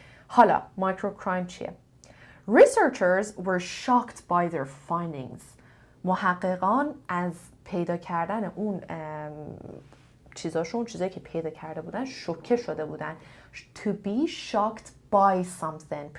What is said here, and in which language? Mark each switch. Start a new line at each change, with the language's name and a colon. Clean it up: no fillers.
Persian: حالا مایکروکرایم چیه؟
English: Researchers were shocked by their findings.
Persian: محققان از پیدا کردن اون چیزایی که پیدا کرده بودن شوکه شده بودن.
English: To be shocked by something.